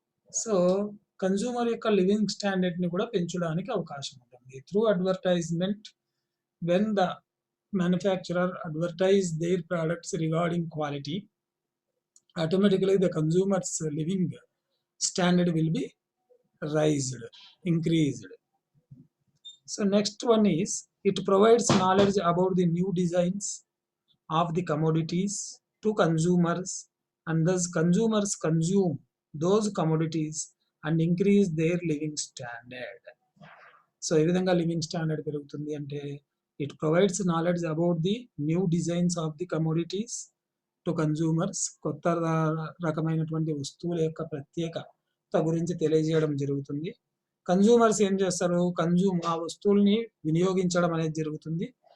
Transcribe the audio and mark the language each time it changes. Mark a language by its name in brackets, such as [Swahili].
[Telugu] So consumer యొక్క living standard ని కూడా పెంచడానికి అవకాశం ఉంటుంది. [English] Through advertisement, when the manufacturer advertise their products regarding quality, automatically the consumers living standard will be raised, increased. So next one is it provides knowledge about the new designs of the commodities to consumers, and thus consumers consume those commodities and increase their living standard. [Telugu] So ఏ విధంగా living standard పెరుగుతుంది అంటే [English] It provides knowledge about the new designs of the commodities to consumers. [Telugu] కొత్త రకమైనటువంటి వస్తువుల యొక్క ప్రత్యేకత గురించి తెలియజేయడం జరుగుతుంది. కన్జ్యూమర్స్ ఏం చేస్తారు, ఆ వస్తువుల్ని వినియోగించడం అనేది జరుగుతుంది.